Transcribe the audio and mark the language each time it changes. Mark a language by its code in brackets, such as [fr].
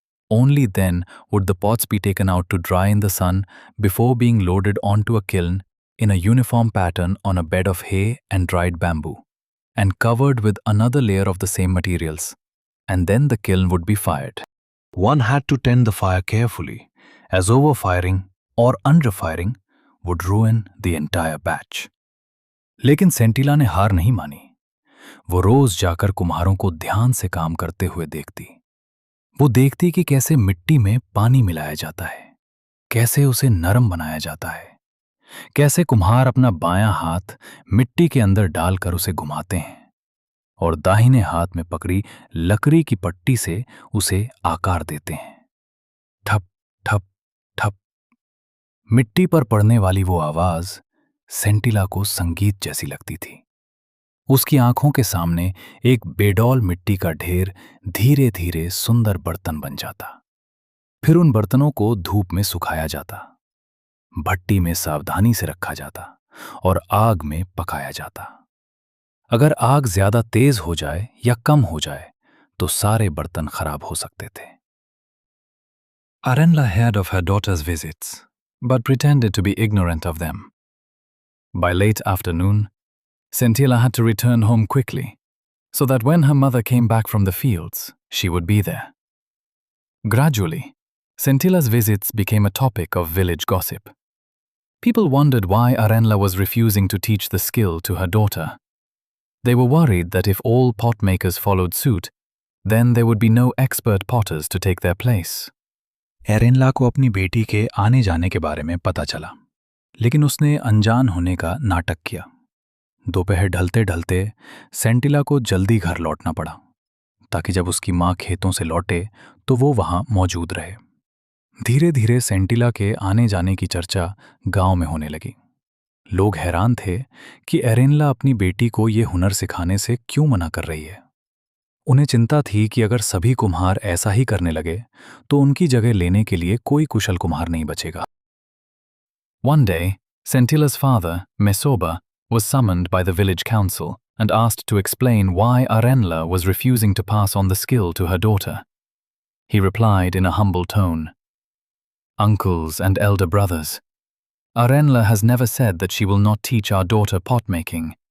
[en] Only then would the pots be taken out to dry in the sun before being loaded onto a kiln in a uniform pattern on a bed of hay and dried bamboo, and covered with another layer of the same materials, and then the kiln would be fired. One had to tend the fire carefully, as overfiring or underfiring would ruin the entire batch. [hi] लेकिन सेंटिला ने हार नहीं मानी। वो रोज जाकर कुम्हारों को ध्यान से काम करते हुए देखती। वो देखती कि कैसे मिट्टी में पानी मिलाया जाता है, कैसे उसे नरम बनाया जाता है, कैसे कुम्हार अपना बायां हाथ मिट्टी के अंदर डालकर उसे घुमाते हैं और दाहिने हाथ में पकड़ी लकड़ी की पट्टी से उसे आकार देते हैं। ठप ठप ठप। मिट्टी पर पड़ने वाली वो आवाज सेंटिला को संगीत जैसी लगती थी। उसकी आंखों के सामने एक बेडौल मिट्टी का ढेर धीरे धीरे सुंदर बर्तन बन जाता। फिर उन बर्तनों को धूप में सुखाया जाता, भट्टी में सावधानी से रखा जाता और आग में पकाया जाता। अगर आग ज्यादा तेज हो जाए या कम हो जाए तो सारे बर्तन खराब हो सकते थे। [en] Arenla heard of her daughter's visits, but pretended to be ignorant of them. By late afternoon, Scintilla had to return home quickly, so that when her mother came back from the fields, she would be there. Gradually, Scintilla's visits became a topic of village gossip. People wondered why Arenla was refusing to teach the skill to her daughter. They were worried that if all pot makers followed suit, then there would be no expert potters to take their place. [hi] एरेनला को अपनी बेटी के आने जाने के बारे में पता चला, लेकिन उसने अनजान होने का नाटक किया। दोपहर ढलते ढलते सेंटिला को जल्दी घर लौटना पड़ा, ताकि जब उसकी माँ खेतों से लौटे तो वो वहाँ मौजूद रहे। धीरे धीरे सेंटिला के आने जाने की चर्चा गांव में होने लगी। लोग हैरान थे कि एरेनला अपनी बेटी को ये हुनर सिखाने से क्यों मना कर रही है। उन्हें चिंता थी कि अगर सभी कुम्हार ऐसा ही करने लगे तो उनकी जगह लेने के लिए कोई कुशल कुम्हार नहीं बचेगा। [en] One day, Scintilla's father, Mesoba, was summoned by the village council and asked to explain why Arenla was refusing to pass on the skill to her daughter. He replied in a humble tone, "Uncles and elder brothers, Arenla has never said that she will not teach our daughter pot-making.